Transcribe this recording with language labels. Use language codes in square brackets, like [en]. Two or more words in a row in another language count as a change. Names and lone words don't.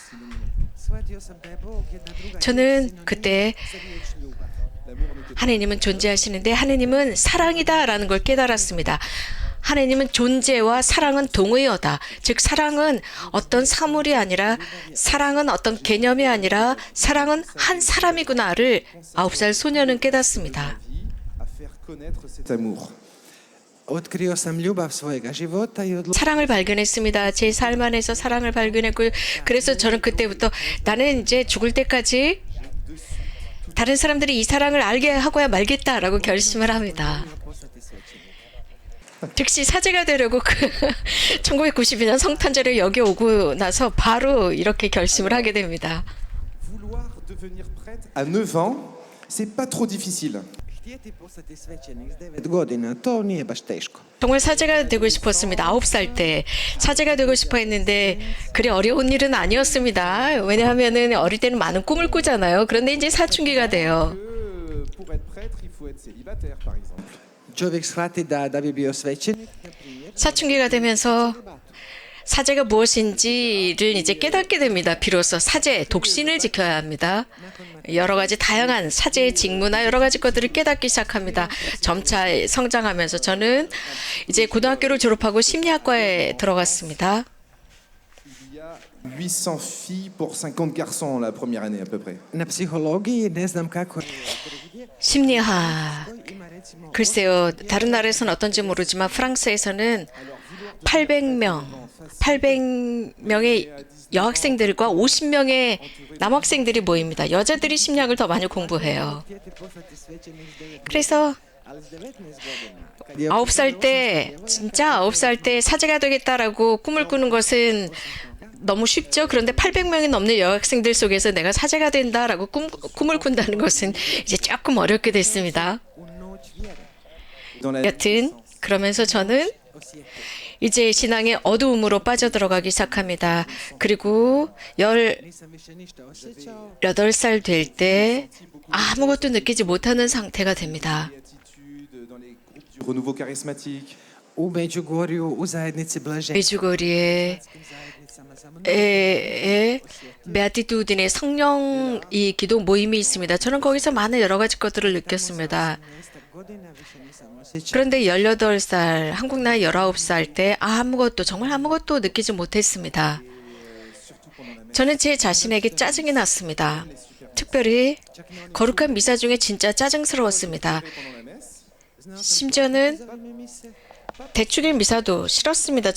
[ko] 저는 그때 하나님은 존재하시는데 하나님은 사랑이다라는 걸 깨달았습니다. 하나님은 존재와 사랑은 동의어다. 즉 사랑은 어떤 사물이 아니라 사랑은 어떤 개념이 아니라 사랑은 한 사람이구나를 9살 소년은 깨닫습니다. [hr] Otkrio sam ljubav svojega života i odlučio [ko] 사랑을 발견했습니다. 제 삶 안에서 사랑을 발견했고요. 그래서 저는 그때부터 나는 이제 죽을 때까지 다른 사람들이 이 사랑을 알게 하고야 말겠다라고 결심을 합니다. 즉시 사제가 되려고 1992년 성탄절에 여기 오고 나서 바로 이렇게 결심을 하게 됩니다. [fr] Vouloir devenir prêtre à 9 ans, c'est pas trop difficile. [hr] htjeti postati svećenik s 9 godina, to nije baš teško. [ko] 정말 사제가 되고 싶었습니다. 9살 때 사제가 되고 싶어 했는데 그리 어려운 일은 아니었습니다. 왜냐하면은 어릴 때는 많은 꿈을 꾸잖아요. 그런데 이제 사춘기가 돼요. [fr] Pour être prêtre, il faut être célibataire, par exemple. [hr] Čovjek shvati da bi bio svećenik, [ko] 사춘기가 되면서 사제가 무엇인지를 이제 깨닫게 됩니다. 비로소 사제, 독신을 지켜야 합니다. 여러 가지 다양한 사제의 직무나 여러 가지 것들을 깨닫기 시작합니다. 점차 성장하면서 저는 이제 고등학교를 졸업하고 심리학과에 들어갔습니다. [fr] Il y a 800 filles pour 50 garçons la première année à peu près. [hr] na psihologiji ne znam kako je. [ko] 심리학. [hr] Ima recimo [ko] 글쎄요. 다른 나라에서는 어떤지 모르지만 프랑스에서는 800명의 여학생들과 50명의 남학생들이 모입니다. 여자들이 심리학을 더 많이 공부해요. [hr] htjeti postati svećenik s 9 [ko] 그래서 [hr] ali s 19 godina. [ko] 9살 때 진짜 9살 때 사제가 되겠다라고 꿈을 꾸는 것은 너무 쉽죠. 그런데 800명이 넘는 여학생들 속에서 내가 사제가 된다라고 꿈을 꾼다는 것은 이제 조금 어렵게 됐습니다. [hr] U noć vjere [fr] Dans la [ko] 여튼 그러면서 저는 [hr] osjetio. [ko] 이제 신앙의 어두움으로 빠져들어가기 시작합니다. 그리고 [hr] Nisam više ništa osjećao. [ko] 18살 될 때 아무것도 느끼지 못하는 상태가 됩니다. [fr] attitudes, dans les groupes du renouveau charismatique. [hr] U Međugorju, u zajednici Blaženja. [ko] 메주거리에 [hr] zajednicama za mnom. [ko] 베아티투딘의 성령이 기도 모임이 있습니다. 저는 거기서 많은 여러 가지 것들을 느꼈습니다. [hr] 18 godina više nisam osjećao. [ko] 그런데 18살, 한국 나이 19살 때 정말 아무것도 느끼지 못했습니다. 저는 제 자신에게 짜증이 났습니다. 특별히 거룩한 미사 중에 진짜 짜증스러웠습니다. 심지어는 대축일 미사도 싫었습니다.